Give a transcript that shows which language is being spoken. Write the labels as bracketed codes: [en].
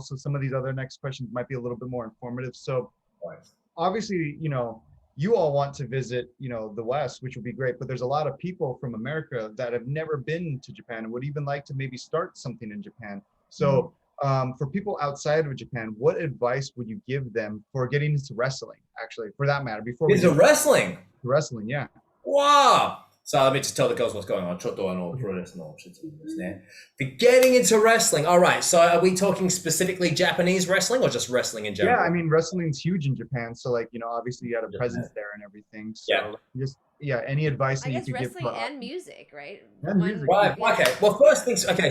[en] So some of these other next questions might be a little bit more informative. So obviously, you all want to visit, the West, which would be great, but there's a lot of people from America that have never been to Japan and would even like to maybe start something in Japan. So for people outside of Japan, what advice would you give them for getting into wrestling, actually, for that matter? Wrestling, yeah. Wow. So let me just tell the girls what's going on. [ja] ちょっとプロレスの説明ですね。 [en] But getting into wrestling. All right. So are we talking specifically Japanese wrestling or just wrestling in general? Yeah, I mean, wrestling's huge in Japan. So, like, obviously you had a presence there and everything. So, any advice that you could give? Wrestling and music, right? And music. Right. Okay. Well, first things. Okay.